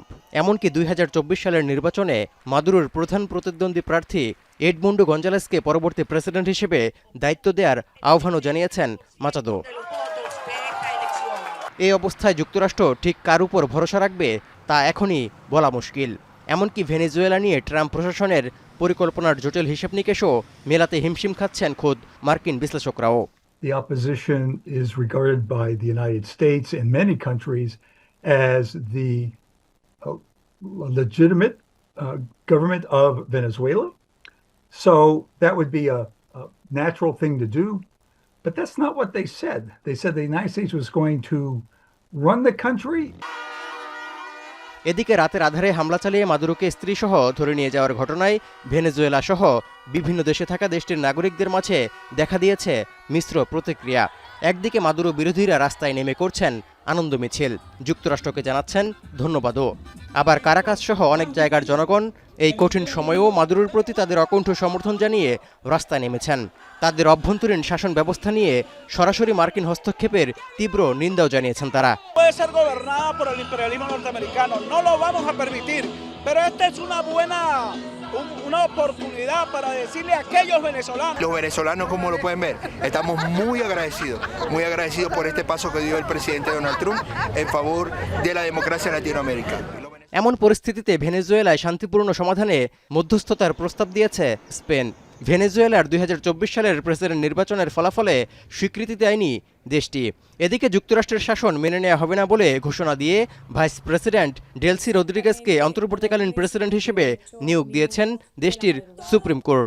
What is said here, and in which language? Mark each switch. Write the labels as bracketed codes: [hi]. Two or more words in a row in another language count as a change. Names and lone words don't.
[bn] এমনকি ২০২৪ সালের নির্বাচনে মাদুরোর প্রধান প্রতিদ্বন্দ্বী প্রার্থী এডমুন্ডো গঞ্জালেসকে পরবর্তী প্রেসিডেন্ট হিসেবে দায়িত্ব দেওয়ার আহ্বানও জানিয়েছেন মাচাদো। এই অবস্থায় যুক্তরাষ্ট্র ঠিক কার উপর ভরসা রাখবে তা এখনই বলা মুশকিল। এমনকি ভেনেজুয়েলা নিয়ে ট্রাম্প প্রশাসনের পরিকল্পনার জটিল হিসাব নিকেশও মেলাতে হিমশিম খাচ্ছেন খোদ মার্কিন বিশ্লেষকরাও। [en] The opposition is regarded by the United States and many countries as the legitimate government of Venezuela. So that would be a natural thing to do. But that's not what they said. They said the United States was going to run the country. [bn] এদিকে রাতের আধারে হামলা চালিয়ে মাদুরোকে স্ত্রীসহ ধরে নিয়ে যাওয়ার ঘটনায় ভেনেজুয়েলা সহ বিভিন্ন দেশে থাকা দেশটির নাগরিকদের মাঝে দেখা দিয়েছে মিশ্র প্রতিক্রিয়া। একদিকে মাদুরো বিরোধীরা রাস্তায় নেমে করছেন আনন্দ মিছিল, যুক্তরাষ্ট্রকে জানাচ্ছেন ধন্যবাদও। আবার কারাকাস সহ অনেক জায়গার জনগণ এই কঠিন সময়েও মাদুরোর প্রতি তাদের অকুণ্ঠ সমর্থন জানিয়ে রাস্তায় নেমেছেন। তাদের অভ্যন্তরীণ শাসন ব্যবস্থা নিয়ে সরাসরি মার্কিন হস্তক্ষেপের তীব্র নিন্দাও জানিয়েছেন তারা। [es] una oportunidad para decirle a aquellos venezolanos. Los venezolanos, como lo pueden ver, estamos muy agradecidos por este paso que dio el presidente Donald Trump en favor de la democracia en Latinoamérica. [bn] এমন পরিস্থিতিতে ভেনেজুয়েলায় শান্তিপূর্ণ সমাধানে মধ্যস্থতার প্রস্তাব দিয়েছে স্পেন। ভেনেজুয়েলার ২০২৪ সালের প্রেসিডেন্ট নির্বাচনের ফলাফলে স্বীকৃতি দেয়নি দেশটি। এদিকে যুক্তরাষ্ট্রের শাসন মেনে নেওয়া হবে না বলে ঘোষণা দিয়ে ভাইস প্রেসিডেন্ট ডেলসি রদ্রিগেজকে অন্তর্বর্তীকালীন প্রেসিডেন্ট হিসেবে নিয়োগ দিয়েছেন দেশটির সুপ্রিম কোর্ট।